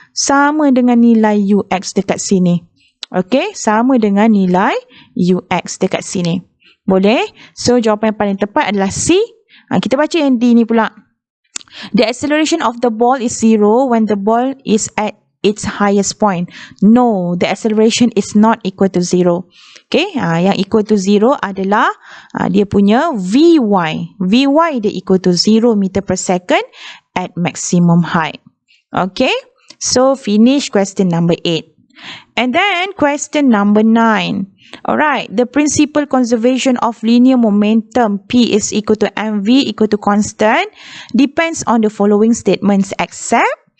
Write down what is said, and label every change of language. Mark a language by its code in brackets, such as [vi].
[ms] Sama dengan nilai UX dekat sini. Okay, sama dengan nilai UX dekat sini. Boleh? So jawapan yang paling tepat adalah C. Kita baca yang D ni pula. [en] The acceleration of the ball is 0 when the ball is at its highest point. No, the acceleration is not equal to 0. [ms] Okay, yang [en] equal to 0 [ms] adalah dia punya Vy. [en] Vy dia equal to 0 meter per second at maximum height. Okay, so finish question number 8. And then question number 9. Alright, the principal conservation of linear momentum P is equal to mv equal to constant depends on the following statements except.